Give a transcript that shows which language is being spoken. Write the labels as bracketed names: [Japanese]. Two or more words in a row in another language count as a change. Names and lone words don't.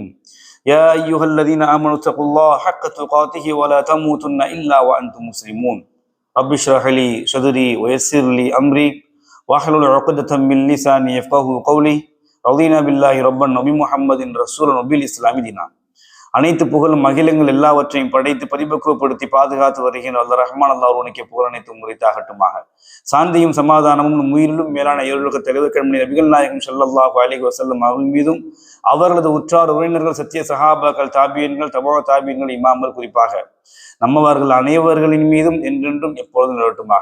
[Arabic] يا أيها الذين آمنوا اتقوا الله حق تقاته ولا تموتن إلا وأنتم مسلمون. رب اشرح لي صدري ويسر لي أمري واحلل عقدة من لساني يفقهوا قولي. رضينا بالله ربا وبمحمد رسولا وبالإسلام دينا. [Tamil] அனைத்து புகழும் மகிழங்கள் எல்லாவற்றையும் படைத்து பரிபக்குவப்படுத்தி பாதுகாத்து வருகின்ற அல்ல ரஹ்மான் அல்லாஹ் ஒருவனுக்கே புகழ் அனைத்தும் முறைத்தாகட்டுமாக. சாந்தியும் சமாதானமும் உயிரிலும் மேலான ஏழுலக தலைவர் கண்மணி நபிகள் நாயகம் [Arabic] صلى الله عليه وسلم [Tamil] அவர்கள் மீதும் அவர்களது உற்றார் உறவினர்கள் சத்திய சஹாபாக்கள் தாபியன்கள் தபா தாபியன்கள் இமாம்கள் குறிப்பாக நம்மவர்கள் அனைவர்களின் மீதும் என்றென்றும் எப்பொழுதும் நிலவட்டுமாக.